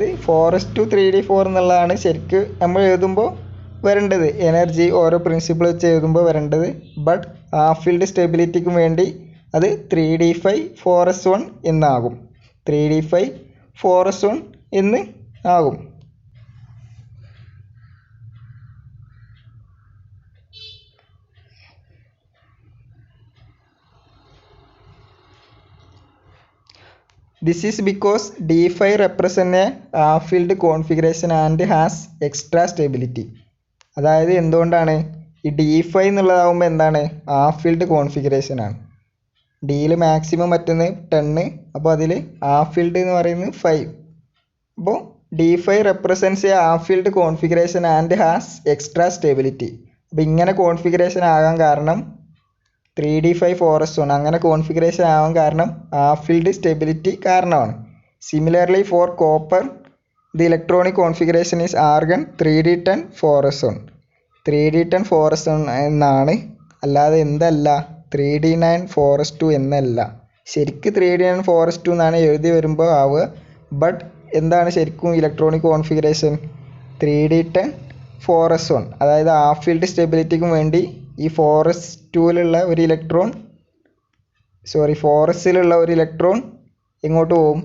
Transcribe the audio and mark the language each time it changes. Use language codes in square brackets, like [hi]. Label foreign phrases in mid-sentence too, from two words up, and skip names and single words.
[ml] 4s2 3d4 എന്നുള്ളതാണ് ശരിക്കും നമ്മൾ എഴുതുമ്പോൾ വരേണ്ടത്, എനർജി ഓരോ പ്രിൻസിപ്പിൾ വെച്ച് എഴുതുമ്പോൾ വരേണ്ടത്. [en] but half field [ml] സ്റ്റെബിലിറ്റിക്കും വേണ്ടി അത് 3d5 4s1 എന്നാകും. 3d5 4s1 എന്ന് ആകും. [en] This is because d5 represent a half field configuration and has extra stability. [ml] അതായത് എന്തുകൊണ്ടാണ് ഈ d5 എന്നുള്ളതാകുമ്പോൾ എന്താണ്? [en] half field configuration ആണ്. [ml] ഡിയിൽ മാക്സിമം പറ്റുന്നത് 10, അപ്പോൾ അതിൽ [en] half field [ml] എന്ന് പറയുന്നത് 5. [en] അപ്പോൾ d5 represents a half field configuration and has extra stability. [ml] അപ്പോൾ ഇങ്ങനെ കോൺഫിഗറേഷൻ ആകാൻ കാരണം 3d5 4s1 അങ്ങനെ കോൺഫിഗറേഷൻ ആവാൻ കാരണം [en] half field stability [ml] കാരണമാണ്. [en] similarly for copper the electronic configuration is argon 3d10 4s1. [ml] 3d10 4s1 എന്നാണ്, അല്ലാതെ എന്തല്ല 3d9 4s2 എന്നല്ല. ശരിക്കും 3d9 4s2 എന്നാണ് എഴുതി വരുമ്പോൾ ആവുക. ബട്ട് എന്താണ് ശരിക്കും [en] electronic configuration? [ml] 3d10 4s1. അതായത് [en] half field [ml] സ്റ്റെബിലിറ്റിക്കും വേണ്ടി ഈ 4s2ലുള്ള ഒരു ഇലക്ട്രോൺ 4sലുള്ള ഒരു ഇലക്ട്രോൺ എങ്ങോട്ട് പോകും?